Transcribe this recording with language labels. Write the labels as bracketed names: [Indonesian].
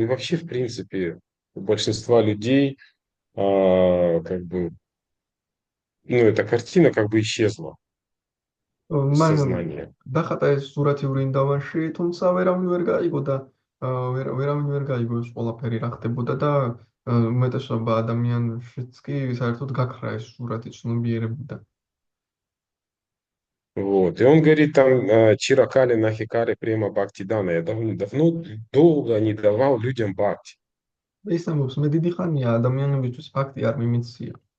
[Russian] И вообще, в принципе, у большинства людей, как бы, ну, эта картина как бы исчезла из [Georgian] მან [Russian] сознания. [Georgian] დახატა ეს სურათი ვრინდავანში, თუმცა ვერავინ ვერ გაიგო და ვერავინ ვერ გაიგო ეს ყველაფერი რა ხდებოდა და უმეტესობა ადამიანშიც კი საერთოდ გაქრა ეს სურათი ცნობიერებიდან. [Russian] Вот. И он говорит там, Чиракали Нахикари Према Бхактидана. Я давно, долго не давал людям бхакти. [Georgian] ის ამბობს, მე დიდი ხანია ადამიანებისთვის ფაქტი არ მიმიცია.